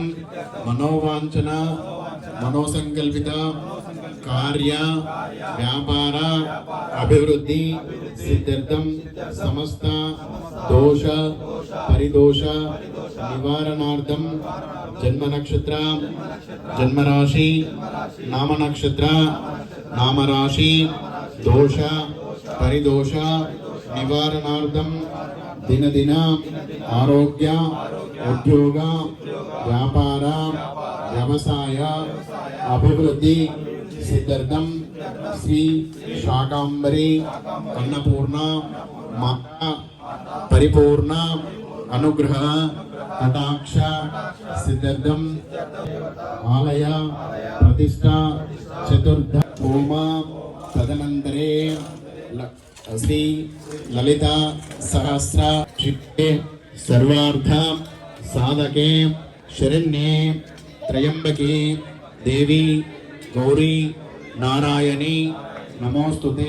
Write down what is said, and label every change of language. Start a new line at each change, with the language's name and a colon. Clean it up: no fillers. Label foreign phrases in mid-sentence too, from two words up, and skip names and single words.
Sanskrit: मनोवांछन मनोसंकल्पित कार्य व्यापार अभिवृद्धि सिद्ध्यर्थं समस्त दोष परिदोष निवारणार्थं जन्म नक्षत्र जन्म राशि नाम नक्षत्र नाम राशि दोष परिदोष निवारणार्थं दिन दिन आरोग्य उद्योग व्यापार व्यवसाय अभिवृद्धि सिद्ध्यर्थं శ్రీ శాకాంబరి అన్నపూర్ణ మాతా పరిపూర్ణ అనుగ్రహ కటాక్ష సిద్ధార్థం ఆలయ ప్రతిష్ట చతుర్థ హోమ తదనంతరే శ్రీ లలిత సహస్ర చిత్తే సర్వార్థ సాధకే శరణ్యే త్రయంబకే దేవి గౌరీ నారాయణి నమోస్తుతే.